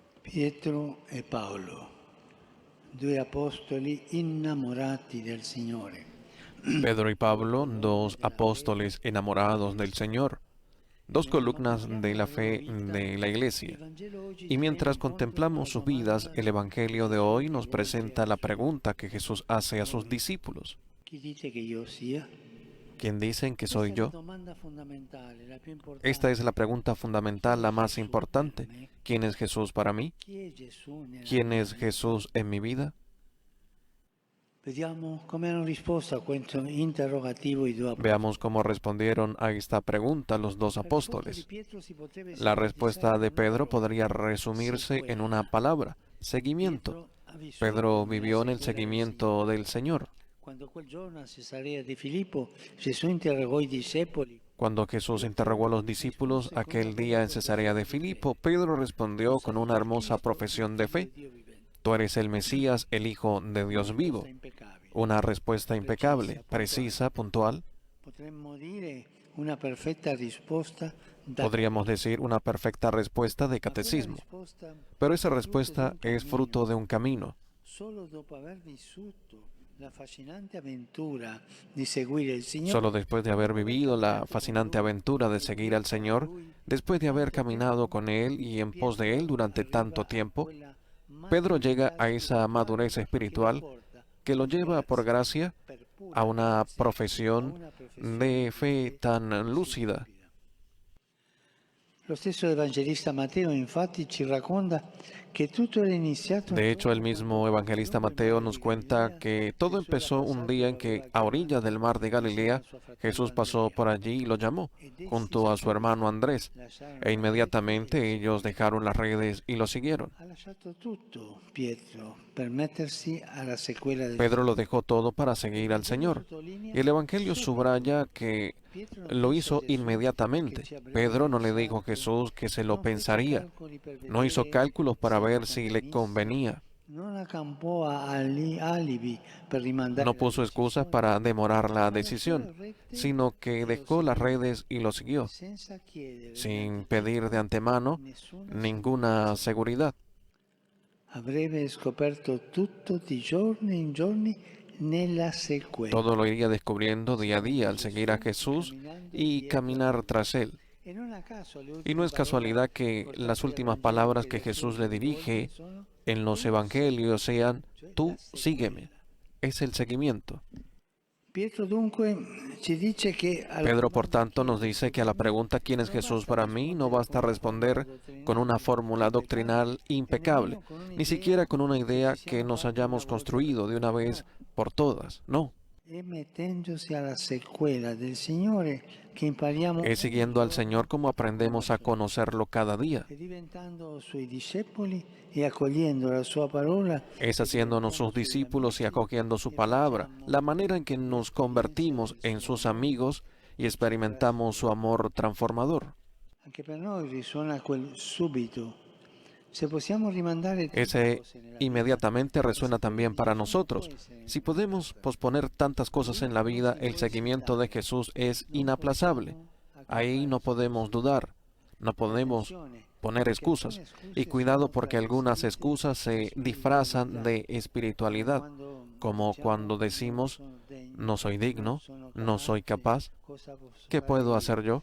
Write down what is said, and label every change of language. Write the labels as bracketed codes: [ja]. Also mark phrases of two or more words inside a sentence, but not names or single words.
[it] Pietro e Paolo, due apostoli innamorati del Signore. [es] Pedro y Pablo, dos apóstoles enamorados del Señor, dos columnas de la fe de la Iglesia. Y mientras contemplamos sus vidas, el Evangelio de hoy nos presenta la pregunta que Jesús hace a sus discípulos. [it] Chi dite che io sia? [es] ¿Quién dicen que soy [it] Questa è la [es] yo? [it] domanda fondamentale, la più importante. [es] Esta es la pregunta fundamental, la más importante. ¿Quién es Jesús para mí? [it] Chi è Gesù nella [es] ¿Quién [it] mia [es] es [it] vita? [es] Jesús en mi vida? [it] Vediamo come hanno risposto a questo interrogativo i due apostoli. [es] Veamos cómo respondieron a esta pregunta los dos [it] La risposta di [es] apóstoles. [it] Pietro si potrebbe [es] La respuesta de [it] sintetizzare in una [es] Pedro [it] parola: [es] podría resumirse en una palabra: seguimiento. [it] Pietro ha vissuto [es] Pedro [it] nella [es] vivió en el [it] sequela del [es] seguimiento del Señor. [it] Quando quel giorno a Cesarea di Filippo Gesù interrogò i discepoli. [es] Cuando Jesús interrogó a los discípulos aquel día en Cesarea de Filipo, Pedro respondió con una hermosa profesión de fe: Tú eres el Mesías, el Hijo de Dios vivo. Una respuesta impecable, precisa, puntual. [it] Potremmo dire una perfetta risposta da [es] Podríamos decir una perfecta respuesta de catecismo. Pero esa respuesta es fruto de un camino. [it] Solo dopo aver vissuto la fascinante avventura di seguire il Signore, [es] Solo después de haber vivido la fascinante aventura de seguir al Señor, después de haber caminado con Él y en pos de Él durante tanto tiempo, Pedro llega a esa madurez espiritual que lo lleva por gracia a una profesión de fe tan lúcida. [it] Lo stesso evangelista Matteo infatti ci racconta que tutto era iniziato. [es] De hecho, el mismo evangelista Mateo nos cuenta que todo empezó un día en que, a orillas del mar de Galilea, Jesús pasó por allí y lo llamó, junto a su hermano Andrés, e inmediatamente ellos dejaron las redes y lo siguieron. [it] Ha lasciato tutto Pietro per mettersi alla sequela del [es] Pedro lo dejó todo para seguir al Señor. Y el Evangelio subraya que lo hizo inmediatamente. Pedro no le dijo a Jesús que se lo pensaría. No hizo cálculos para ver si le convenía. [it] Non accampò alibi per rimandare [es] No puso excusas para demorar la decisión, sino que dejó las redes y lo siguió, [it] senza chiedere [es] sin pedir de antemano ninguna seguridad. [it] avrebbe scoperto tutto di giorno in giorni nella sequela. [es] Todo lo iría descubriendo día a día al seguir a Jesús y caminar tras Él. [it] E non a caso le [es] Y no es casualidad que las últimas palabras que Jesús le dirige en los evangelios sean: tú sígueme. Es el seguimiento. [it] Pietro dunque ci dice che [es] Pedro, por tanto, nos dice que a la pregunta ¿quién es Jesús para mí? No basta responder con una fórmula doctrinal impecable, ni siquiera con una idea que nos hayamos construido de una vez por todas. No. [it] è mettendosi alla sequela del Signore che impariamo [es] Es siguiendo al Señor como aprendemos a conocerlo cada día. [it] e diventando suoi discepoli e accogliendo la sua parola. [es] Es haciéndonos sus discípulos y acogiendo su palabra, la manera en que nos convertimos en sus amigos y experimentamos su amor transformador. [it] Anche per noi risuona quel subito. Se possiamo rimandare tante [es] Ese [it] cose nella vita, [es] inmediatamente resuena también para nosotros. Si podemos posponer tantas cosas en la vida, el seguimiento de Jesús es inaplazable. Ahí no podemos dudar, no podemos poner excusas. Y cuidado, porque algunas excusas se disfrazan de espiritualidad, como cuando decimos: no soy digno, no soy capaz, ¿qué puedo hacer yo?